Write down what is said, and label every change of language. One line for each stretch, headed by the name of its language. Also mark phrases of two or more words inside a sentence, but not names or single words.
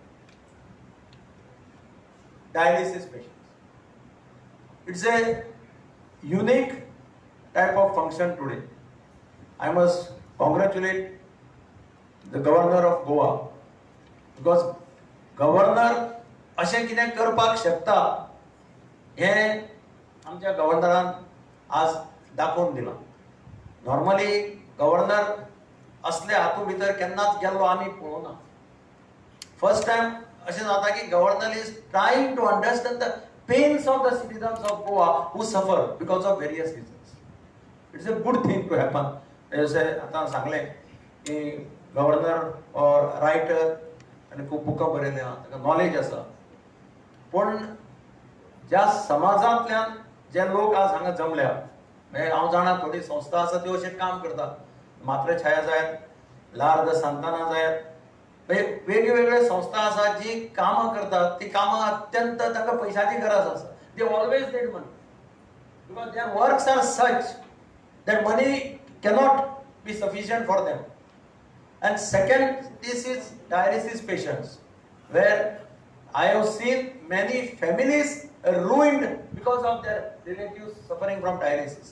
English: Dialysis patients. It's a unique type of function today. I must congratulate the Governor of Goa, because Governor
Konkani: अशें कितें करपाक शकता हें आमच्या गव्हर्नरान आज दाखोवन दिलां. नॉर्मली गव्हर्नर असले हातूंत भितर केन्नाच गेल्लो आमी पळोवना.
English: first time
Konkani: अशें जाता की
English: Governor is trying to understand the pains of the citizens of Goa who suffer because of various reasons. It's a good thing to happen.
Konkani: जशें आतां सांगलें की गव्हर्नर और रायटर आनी खूब बुकां बरयलीं आहा, ताका नॉलेज आसा. पूण ज्या समाजांतल्यान जे लोक आज हांगा जमल्या, हांव जाणा थोडी संस्था आसा त्यो अशें काम करता. मात्रेछाया जायत, लार द सांताना जायत, वेगवेगळे संस्था आसा जी कामां करतात. ती कामां अत्यंत तांकां पयशांची गरज आसा.
English: They always need money because their works are such that money cannot be sufficient for them. And second, this is dialysis patients, where I have seen many families ruined because of their relatives suffering from dialysis.